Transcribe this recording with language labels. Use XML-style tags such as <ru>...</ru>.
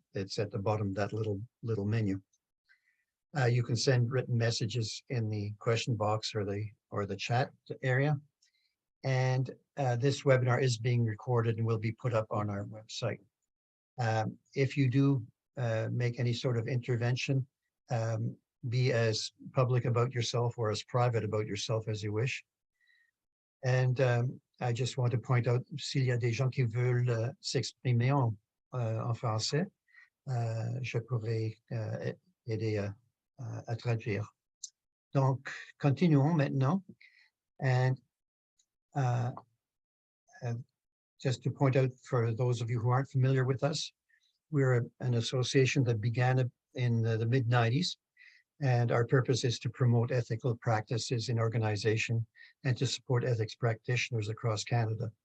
<en>It's at the bottom of that little menu. You can send written messages in the question box or the chat area. And this webinar is being recorded and will be put up on our website. If you do make any sort of intervention, be as public about yourself or as private about yourself as you wish. And I just want to point out,</en> <fr>s'il y a des gens qui veulent s'exprimer en français, je pourrais aider à traduire. Donc, continuons maintenant.</fr> <en>And just to point out for those of you who aren't familiar with us, we're an association that began in the mid-90s, and our purpose is to promote ethical practices in organization and to support ethics practitioners across Canada.</en>